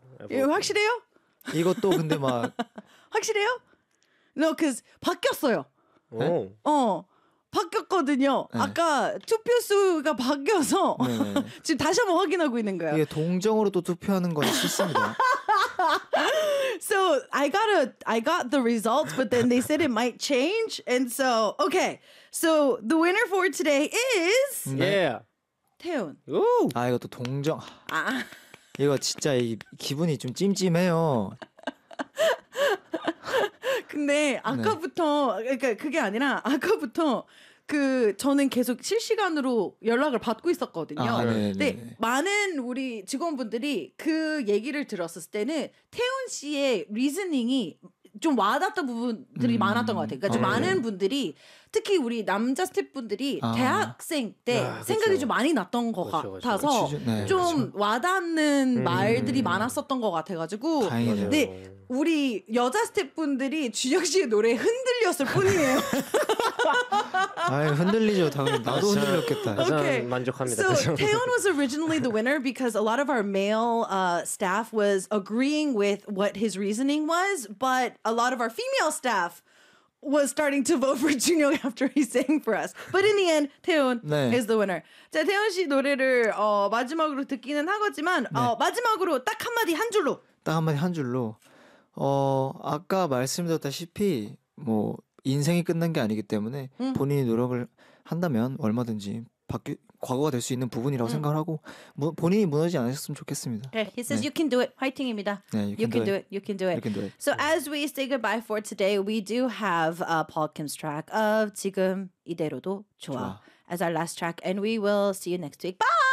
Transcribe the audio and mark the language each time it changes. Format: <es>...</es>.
<ko>예, 확실해요? 이것도 근데 막 확실해요? No, cause 바뀌었어요. 오. 어, 바뀌었거든요. 네. 아까 투표수가 바뀌어서 네. 지금 다시 한번 확인하고 있는 거예요. 이게 동정으로 또 투표하는 건 싫습니다.</ko> <en>So I got the results, but then they said it might change, and so okay. So the winner for today is 네. Yeah.</en> <ko>태훈. 오. 아, 이거 또 동정. 아. 이거 진짜 이 기분이 좀 찜찜해요. 근데 아까부터 네. 그러니까 그게 아니라 아까부터 그 저는 계속 실시간으로 연락을 받고 있었거든요. 아, 근데 많은 우리 직원분들이 그 얘기를 들었을 때는 태훈 씨의 리즈닝이 좀 와닿던 부분들이 많았던 것 같아요. 그러니까 좀 많은 분들이 특히 우리 남자 스태프분들이 아. 대학생 때 아, 생각이 좀 많이 났던 것 같아서 그쵸. 좀 그쵸. 와닿는 말들이 많았었던 것 같아가지고 근데 우리 여자 스태프분들이 준혁 씨의 노래에 흔들렸을 뿐이에요. 아니, 흔들리죠. 당연히 나도 아, 흔들렸겠다. 아, 저는 okay. 만족합니다.</ko> <en>So, Taeyeon was originally the winner because a lot of our male staff was agreeing with what his reasoning was, but a lot of our female staff was starting to vote for Junhyuk after he sang for us. But in the end, Taeyeon 네. is the winner.</en> <ko>자, Taeyeon 씨 노래를 마지막으로 듣기는 하겠지만 네. 마지막으로 딱 한마디 한 줄로. 딱 한마디 한 줄로. 아까 말씀드렸다시피 뭐 인생이 끝난 게 아니기 때문에 본인이 노력을 한다면 얼마든지 과거가 될 수 있는 부분이라고 생각을 하고 본인이 무너지지 않으셨으면 좋겠습니다.</ko> <en>Okay. He says 네. you can do it.</en> <ko>화이팅입니다.</ko> <en>네, you can do it. So yeah. as we say goodbye for today, we do have Paul Kim's track of 지금 이대로도 좋아 as our last track, and we will see you next week. Bye.</en>